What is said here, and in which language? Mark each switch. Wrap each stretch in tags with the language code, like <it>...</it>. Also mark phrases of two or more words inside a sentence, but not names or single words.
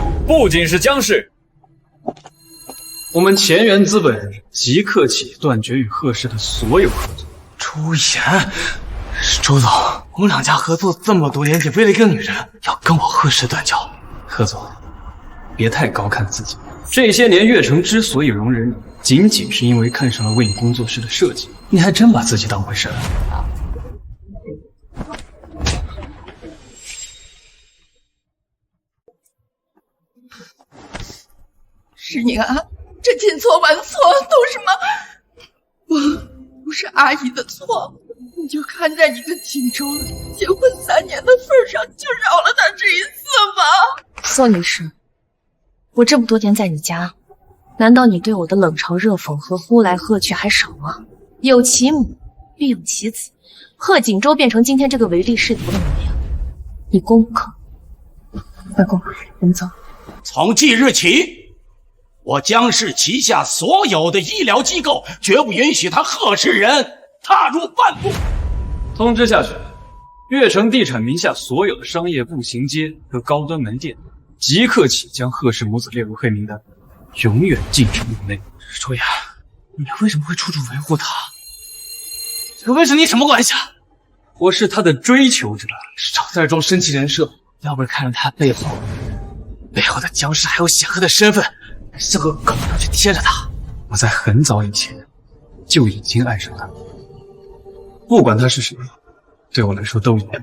<zh>不僅是江氏，我们前沿資本即刻起斷絕與賀氏的所有合作。周岩，周總，我們兩家合作這麼多年，你為了一個女人要跟我賀氏斷交？賀總，別太高看自己。這些年月城之所以容忍你，僅僅是因為看上了為你工作室的設計。你還真把自己當回事了？是你啊，这千错万錯都是媽，不是阿姨的錯。你就看在你跟錦州結婚3年的份上，就饒了他這一次吧。宋女士，我這麼多天在你家，難道你對我的冷嘲熱諷和呼來喝去還少嗎？有其母必有其子，賀錦州變成今天這個唯利是圖的模樣，你公不可？外公，我們走。從即日起，我江氏旗下所有的醫療機構絕不允許他賀氏人踏入半步。通知下去，悅城地產名下所有的商業步行街和高端門店，即刻起將賀氏母子列入黑名單，永遠禁止入內。周岩，你為什麼會處處維護他？這跟你什麼關係啊？我是他的追求者，少在這裝深情人設，要不是看着他背後的江氏還有顯赫的身份，像個狗一樣去貼着他。我在很早以前就已經愛上他，不管他是誰，對我來說都一樣。</zh>